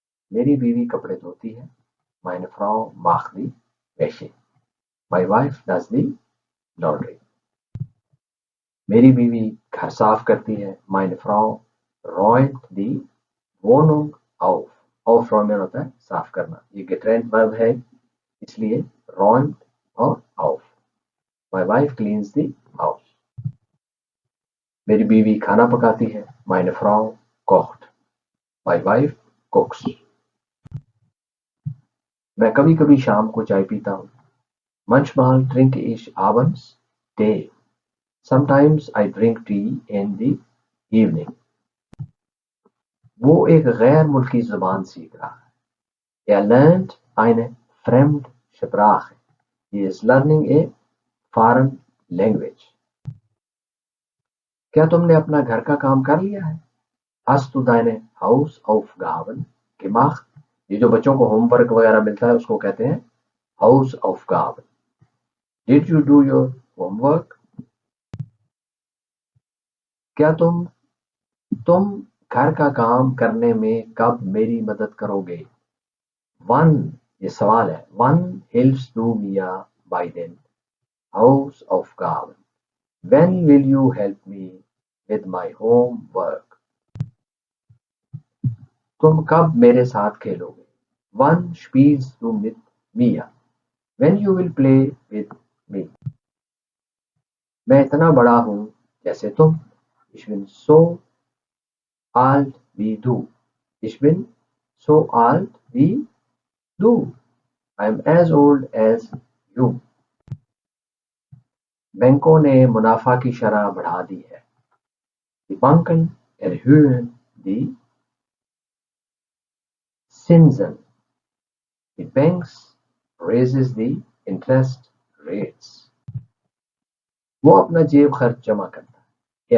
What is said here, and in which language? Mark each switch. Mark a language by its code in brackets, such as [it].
[ur] میری بیوی کپڑے دھوتی ہے. [de] Meine Frau macht die Wäsche. [en] My wife does the laundry. [ur] میری بیوی گھر صاف کرتی ہے. [de] Meine Frau räumt die Wohnung auf. [ur] Aufräumen ہوتا ہے صاف کرنا. یہ [de] getrennt verb [ur] ہے اس لیے räumt اور auf. [en] My wife cleans the house. [ur] میری بیوی کھانا پکاتی ہے. [de] Meine Frau kocht. [en] My wife cooks. [ur] میں کبھی کبھی شام کو چائے پیتا ہوں. [de] Manchmal trinke ich abends Tee. [en] Sometimes I drink tea in the evening. [ur] وہ ایک غیر ملکی زبان سیکھ رہا ہے. [de] Er lernt eine Fremdsprache. [en] He is learning a foreign language. [ur] کیا تم نے اپنا گھر کا کام کر لیا ہے؟ [de] Hast du deine Hausaufgaben gemacht? [ur] یہ جو بچوں کو ہوم ورک وغیرہ ملتا ہے اس کو کہتے ہیں Hausaufgaben. [en] Did you do your homework? [ur] کیا تم گھر کا کام کرنے میں کب میری مدد کرو گے؟ Wann یہ سوال ہے. [de] Wann hilfst du mir bei den Hausaufgaben? [en] When will you help me with my homework? [ur] تم کب میرے ساتھ کھیلو گے؟ [de] Wann spielst du mit mir? [en] When you will play with me? [ur] میں اتنا بڑا ہوں جیسے تم. [de] Ich bin so alt wie du. Ich bin so alt wie du. [en] I am as old as you. [ur] بینکوں نے منافع کی شرح بڑھا دی ہے. [de] Die Banken erhöhen die Zinsen. [en] The banks raises the interest rates. [ur] وہ اپنا جیب خرچ جمع کرتا ہے.